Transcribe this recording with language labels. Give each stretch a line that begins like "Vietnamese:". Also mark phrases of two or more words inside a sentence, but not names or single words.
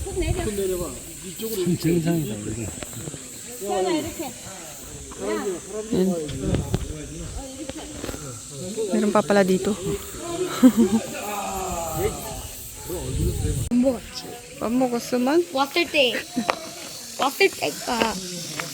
Korean: 정상이다 이거.
Filipino: Yan. Meron pa pala dito.
Korean: 안 먹었지. 밥 먹었으면? 왔을 때가